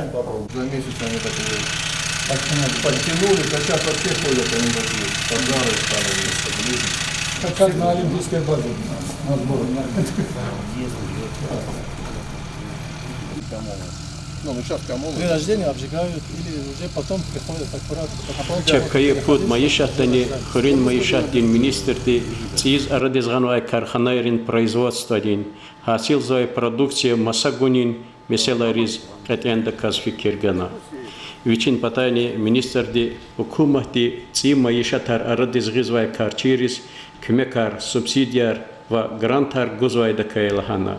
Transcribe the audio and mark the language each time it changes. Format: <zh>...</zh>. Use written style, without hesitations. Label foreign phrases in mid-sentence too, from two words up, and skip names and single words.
<ru>За месяц они так подтянули, а сейчас вообще ходят, они такие пожары стали. Как на олимпийской базе. На сборы. Ну, сейчас кому? При рождении обжигают или уже потом приходят аккуратно.</ru> <lez>Чепкайы пуд маишаттани, хрин маишаттин министрти, циз арадизганвай карханайрин производстводин, хасил зои продукция масагунин, меселариз катенда казфикиргана. Вичин патани министрди хукумати ци маишаттар арадизгизвай карчирис, кмекар субсидияр ва грантар гузвайда кайлахана.</lez>